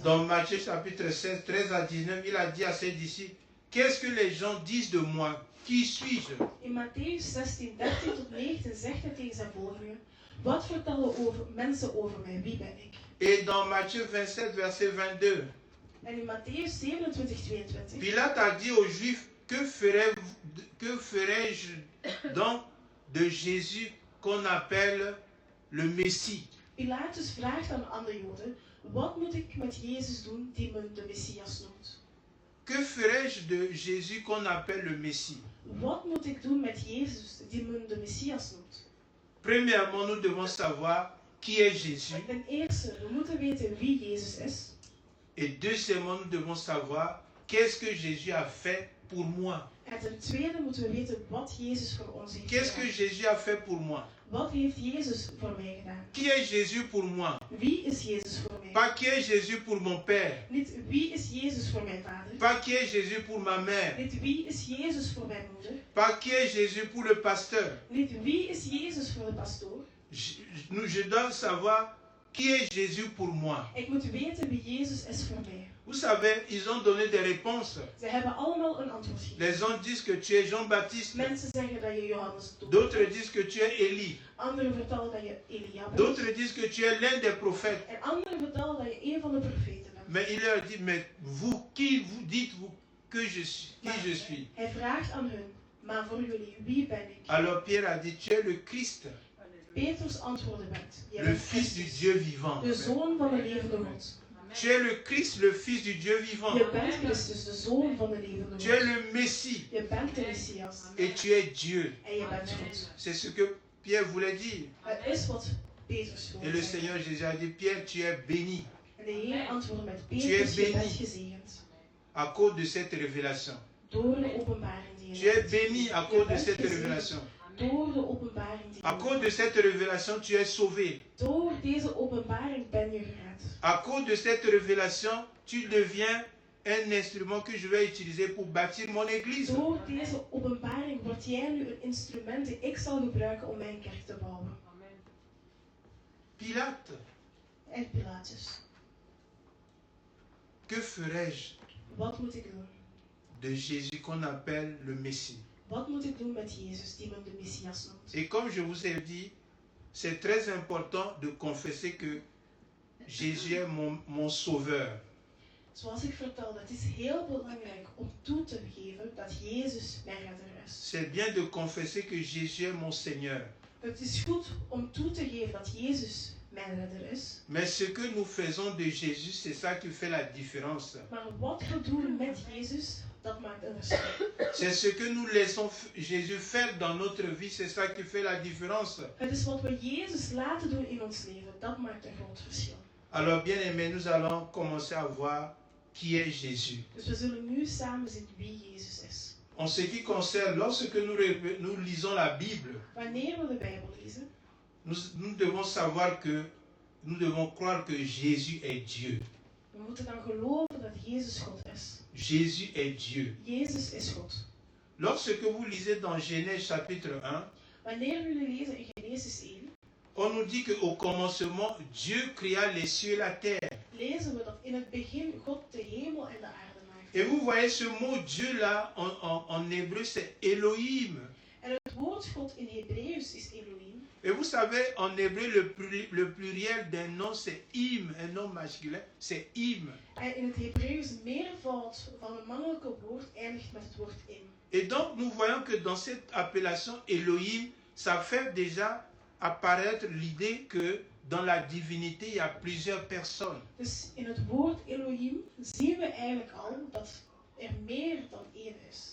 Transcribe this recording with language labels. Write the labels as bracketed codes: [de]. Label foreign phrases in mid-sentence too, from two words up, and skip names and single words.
[fr] Dans Matthieu chapitre 16, 13 à 19, il a dit à ses disciples, qu'est-ce que les gens disent de moi? Qui suis-je? [nl] In Matthäus 16, 13 tot 19 zegt hij tegen zijn volgelingen, wat vertellen mensen over mij, wie ben ik? [fr] Et dans Matthieu 27, verset 22, [nl] En in Matthäus 27, 22, [fr] Pilate a dit aux Juifs, que ferai-je donc de Jésus qu'on appelle le Messie? [nl] Pilatus vraagt dan aan de Joden, wat moet ik met Jezus doen die men de Messias noemt? [fr] Que ferai-je de Jésus qu'on appelle le Messie? [nl] Wat moet ik doen met Jezus die men de Messias noemt? [fr] Premièrement, nous devons savoir qui est Jésus. [nl] Ten eerste, we moeten weten wie Jezus is. [fr] Et deuxièmement, nous devons savoir qu'est-ce que Jésus a fait pour moi. [nl] En ten tweede moeten we weten wat Jezus voor ons heeft [fr] Qu'est-ce que [nl] gedaan. [fr] Jésus a fait pour moi? [nl] Wat heeft Jezus voor mij gedaan? [fr] Qui est Jésus pour moi? [nl] Wie is Jezus voor mij? [fr] Pas qui est Jésus pour mon père. [nl] Niet wie is Jezus voor mijn vader. [fr] Pas qui est Jésus pour ma mère. [nl] Niet wie is Jezus voor mijn moeder. [fr] Pas qui est Jésus pour le pasteur. [nl] Niet wie is Jezus voor de pastoor. [fr] Je dois savoir qui est Jésus pour moi. [nl] Ik moet weten wie Jezus is voor mij. [fr] Vous savez, ils ont donné des réponses. [nl] Ze hebben allemaal een antwoord gegeven. [fr] Les uns disent que tu es Jean-Baptiste. [nl] Mensen zeggen dat je Johannes doet. [fr] D'autres disent que tu es Élie. [nl] Anderen vertellen dat je Elia bent. [fr] D'autres disent que tu es l'un des prophètes. [nl] En anderen vertellen dat je een van de profeten bent. [fr] Mais il leur dit, mais vous, qui vous dites-vous que je suis, qui je suis? [nl] Hij vraagt aan hun, maar voor jullie, wie ben ik? [fr] Alors Pierre a dit, tu es le Christ, [nl] Petrus antwoordde met, jij [fr] le [nl] bent [fr] Fils du [nl] Christus, [fr] Dieu vivant. [nl] de Zoon van de levende God. [fr] Tu es le Christ, le Fils du Dieu vivant. [nl] Je bent Christus, de Zoon van de levende [fr] Tu es [nl] God. [fr] le Messie [nl] Je bent de Messias. [fr] et tu es Dieu. [nl] En je bent God. [fr] C'est ce que Pierre voulait dire. [nl] Het is wat Petrus [fr] Et [nl] wilde [fr] le [nl] zeggen. [fr] Seigneur Jésus a dit, Pierre, tu es béni [nl] En de Heer antwoordde met [fr] Tu es [nl] Petrus, je [fr] béni. [nl] bent gezegend. [fr] à cause de cette révélation. [nl] Door de openbaring die [fr] Tu [nl] je [fr] es [nl] hebt. [fr] béni à [nl] Je [fr] cause de [nl] bent [fr] cette [nl] gezegend. [fr] révélation. [nl] Door de openbaring die [fr] À [nl] je [fr] cause de cette révélation, tu es sauvé. [nl] Door deze openbaring ben je gered. [fr] À cause de cette révélation, tu deviens un instrument que je vais utiliser pour bâtir mon église. [nl] Door deze openbaring word jij nu een instrument die ik zal gebruiken om mijn kerk te bouwen. [fr] Pilate, [nl] En Pilatus, [fr] que ferais-je [nl] wat moet ik doen? [fr] de Jésus qu'on appelle le Messie? [nl] Wat moet ik doen met Jezus, die men de Messias noemt? [fr] Et comme je vous ai dit, c'est très important de confesser que Jésus est mon sauveur. [nl] Zoals ik vertelde, het is heel belangrijk om toe te geven dat Jezus mijn redder is. [fr] C'est bien de confesser que Jésus est mon Seigneur. [nl] Het is goed om toe te geven dat Jezus mijn redder is. [fr] Mais ce que nous faisons de Jésus, c'est ça qui fait la différence. [nl] Maar wat we doen met Jezus, dat maakt een verschil. [fr] C'est ce que nous laissons Jésus faire dans notre vie, c'est ça qui fait la différence. [nl] Het is wat we Jezus laten doen in ons leven, dat maakt een groot verschil. [fr] Alors bien aimés, nous allons commencer à voir qui est Jésus. [nl] Dus we zullen nu samen zien wie Jezus is. [fr] En ce qui concerne, lorsque nous lisons la Bible, [nl] Wanneer we de Bijbel lezen, [fr] nous devons savoir que, nous devons croire que Jésus est Dieu. [nl] we moeten dan geloven dat Jezus God is. [fr] Jésus est Dieu. [nl] Jezus is God. [fr] Lorsque vous lisez dans Genèse chapitre 1, [nl] Wanneer jullie lezen in Genesis 1, [fr] on nous dit qu'au commencement, Dieu créa les cieux et la terre. [nl] lezen we dat in het begin God de hemel en de aarde maakte. [fr] Et vous voyez ce mot Dieu là, en hébreu, c'est Elohim. [nl] En het woord God in Hebreeuws is Elohim. [fr] Et vous savez, en hébreu, le pluriel d'un nom, c'est Im, un nom masculin, c'est Im. [nl] En in het Hebreeuws meervoud van een mannelijke woord eindigt met het woord im. [fr] Et donc, nous voyons que dans cette appellation Elohim, ça fait déjà apparaître l'idée que dans la divinité, il y a plusieurs personnes. [nl] Dus in het woord Elohim zien we eigenlijk al dat er meer dan één is.